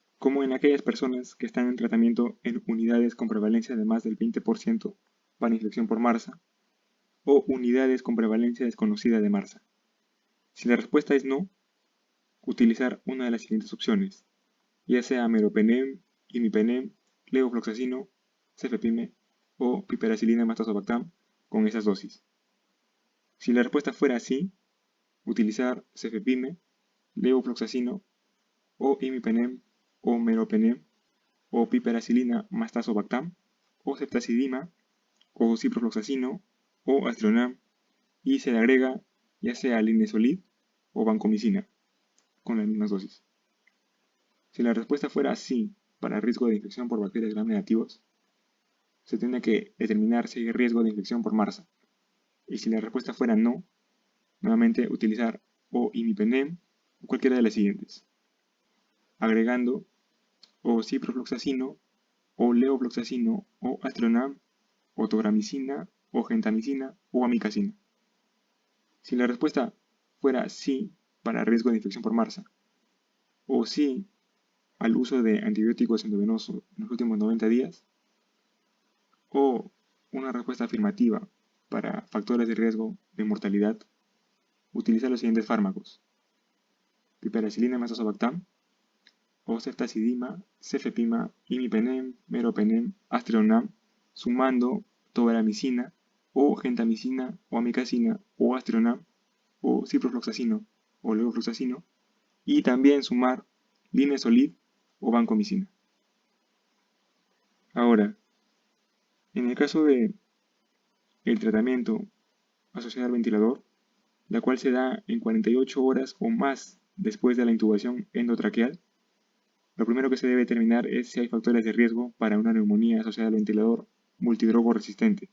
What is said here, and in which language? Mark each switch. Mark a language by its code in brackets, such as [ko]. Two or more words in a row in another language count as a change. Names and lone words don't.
[es] como en aquellas personas que están en tratamiento en unidades con prevalencia de más del 20% para infección por MRSA o unidades con prevalencia desconocida de MRSA. Si la respuesta es no, utilizar una de las siguientes opciones, ya sea meropenem, imipenem, levofloxacino, cefepime o piperacilina más tazobactam con esas dosis. Si la respuesta fuera sí, utilizar cefepime, levofloxacino o imipenem o meropenem o piperacilina más tazobactam o ceftazidima o ciprofloxacino o aztreonam y se le agrega ya sea linezolid o vancomicina con las mismas dosis. Si la respuesta fuera sí para riesgo de infección por bacterias gram negativos, se tiene que determinar si hay riesgo de infección por MRSA. Y si la respuesta fuera no, nuevamente utilizar o imipenem o cualquiera de las siguientes, agregando o ciprofloxacino o levofloxacino o aztreonam o tobramicina o gentamicina o amicacina. Si la respuesta fuera sí para riesgo de infección por MRSA o sí al uso de antibióticos endovenosos en los últimos 90 días, o una respuesta afirmativa para factores de riesgo de mortalidad, utiliza los siguientes fármacos: piperacilina más tazobactam, o ceftazidima, cefepima, imipenem, meropenem, aztreonam, sumando tobramicina, o gentamicina, o amicacina, o aztreonam, o ciprofloxacino, o levofloxacino, y también sumar linezolid o vancomicina. Ahora, en el caso de el tratamiento asociado al ventilador, la cual se da en 48 horas o más después de la intubación endotraqueal, lo primero que se debe determinar es si hay factores de riesgo para una neumonía asociada al ventilador multidrogo resistente.